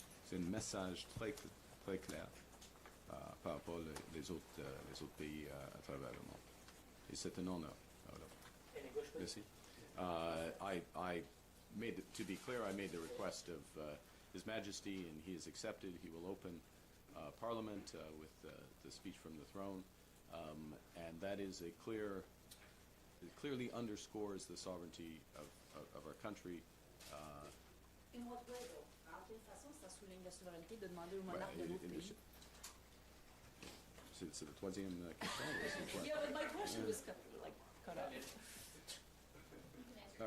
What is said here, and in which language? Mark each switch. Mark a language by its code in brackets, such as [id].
[fr] C'est un message très, très clair par rapport aux autres pays à travers le monde. Et c'est un honneur. Merci. [en] To be clear, I made the request of His Majesty, and he has accepted. He will open Parliament with the speech from the throne, and that is a clear. It clearly underscores the sovereignty of our country. In what way, though? [fr] En quelle façon ça souligne la souveraineté de demander au monarque de notre pays? C'est la troisième question. [en] Yeah, but my question was cut off.